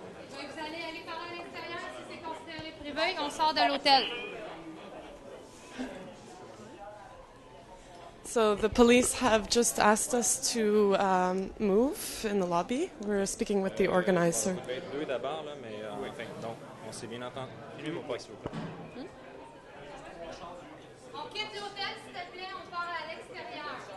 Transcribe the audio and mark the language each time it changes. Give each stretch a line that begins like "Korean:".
French: Vous allez aller parler à l'extérieur si c'est considéré privé, on sort de l'hôtel.
English: So the police have just asked us to move in the lobby. We're speaking with the organizer.
French: Deux d'abord, là, mais donc, on s'est bien entendu. Filmez-moi pas, s'il vous plaît. On quitte l'hôtel, s'il te plaît, on part à l'extérieur.